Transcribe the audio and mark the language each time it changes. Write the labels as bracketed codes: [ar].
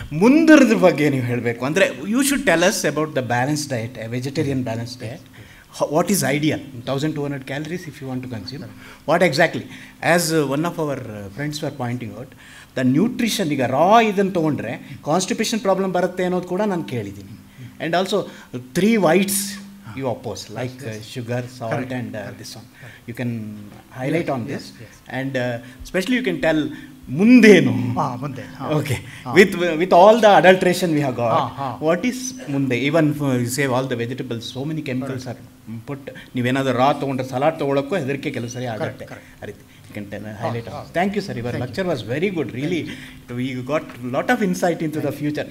[kn] ಮುಂದರದ ಬಗ್ಗೆ ನೀವು ಹೇಳಬೇಕು ಅಂದರೆ, [en] You should tell us about the balance diet, vegetarian balance diet. What is ideal? 1200 calories if you want to consume. What exactly? As one of our friends were pointing out, the nutrition, [kn] ಈಗ ರಾ ಇದನ್ನು ತೊಗೊಂಡ್ರೆ constipation problem ಬರುತ್ತೆ ಅನ್ನೋದು ಕೂಡ ನಾನು ಕೇಳಿದ್ದೀನಿ. [en] And also 3 whites you oppose, like sugar, salt and this one. You can highlight on this. And especially you can tell [kn] ಮುಂದೇನು. [en] Okay, with all the adulteration we have got, what is [kn] ಮುಂದೆ? [en] Even you say all the vegetables, so many chemicals are put. [kn] ನೀವೇನಾದರೂ ರಾ ತೊಗೊಂಡ್ರೆ salad ತೊಗೊಳಕ್ಕೂ ಹೆದರಿಕೆ ಕೆಲವು ಸರಿ ಆಗುತ್ತೆ. ಆ ರೀತಿ [en] you can highlight on. Thank you sir, your lecture was very good, really. We got a lot of insight into the future.